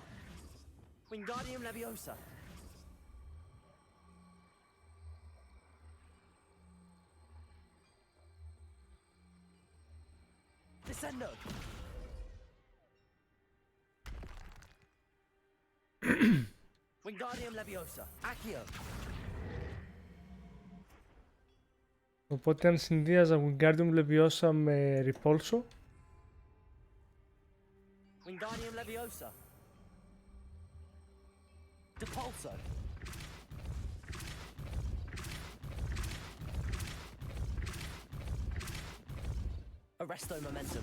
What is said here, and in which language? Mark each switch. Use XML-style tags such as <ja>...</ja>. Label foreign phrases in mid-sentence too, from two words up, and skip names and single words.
<la>Wingardium Leviosa. Descendo. Wingardium Leviosa. Accio.</la> <el>Οπότε αν συνδύαζα</el> <la>Wingardium Leviosa</la> <el>με Repulso.</el> <la>Wingardium Leviosa. Depulso. Arresto momentum.</la>